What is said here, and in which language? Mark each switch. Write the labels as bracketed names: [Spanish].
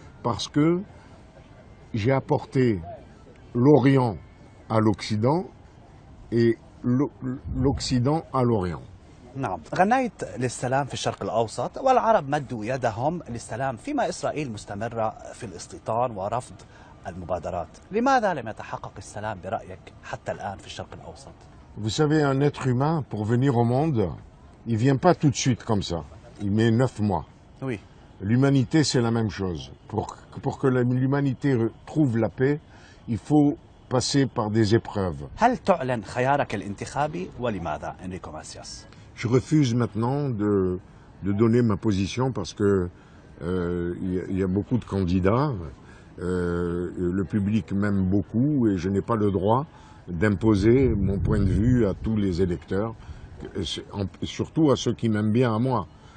[French] Parce que j'ai apporté l'Orient à l'Occident et l'Occident à l'Orient. [Arabic] نعم، غنيت للسلام في الشرق الأوسط والعرب مدوا يدهم للسلام، فيما إسرائيل مستمرة في الاستيطان ورفض المبادرات. لماذا لم يتحقق السلام برأيك حتى الآن في الشرق الأوسط؟ [French] Vous savez, un être humain, pour venir au monde, il ne vient pas tout de suite comme ça. Il met 9 mois. Oui. L'humanité, c'est la même chose. Pour que l'humanité trouve la paix, il faut passer par des épreuves. [Arabic] هل تعلن خيارك الانتخابي ولماذا إنريكو ماسياس؟ [French] Je refuse maintenant de donner ma position parce que y a beaucoup de candidats. Le public m'aime beaucoup et je n'ai pas le droit d'imposer mon point de vue à tous les électeurs, surtout à ceux qui m'aiment bien à moi.